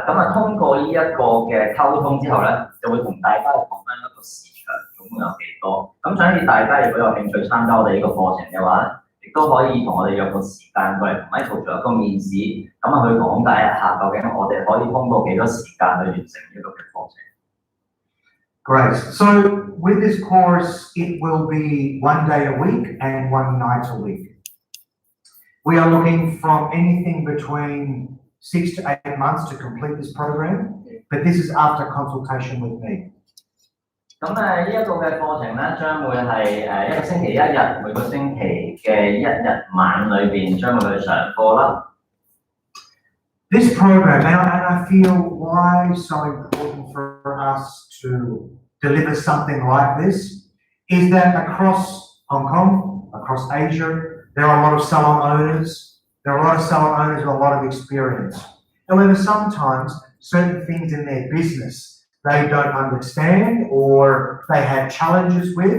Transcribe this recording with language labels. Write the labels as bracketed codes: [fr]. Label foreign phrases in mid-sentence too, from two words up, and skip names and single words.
[yue] 咁通過呢一個嘅溝通之後咧，就會同大家講翻一個市場總共有幾多。咁所以大家如果有興趣參加我哋呢個課程嘅話咧，亦都可以同我哋約個時間過嚟同 Michael 做一個面試，咁去講解一下究竟我哋可以通過幾多時間去完成呢個嘅課程。 [en] Great. So with this course, it will be 1 day a week and 1 night a week. We are looking from anything between 6 to 8 months to complete this program, but this is after consultation with me. [yue] 咁呢一個嘅課程咧，將會係一個星期1日，每個星期嘅1日晚裏邊將會去上課啦。 [en] This program, and I feel why so important for us to deliver something like this, is that across Hong Kong, across Asia, there are a lot of salon owners. There are a lot of salon owners with a lot of experience. However, sometimes certain things in their business they don't understand or they have challenges with.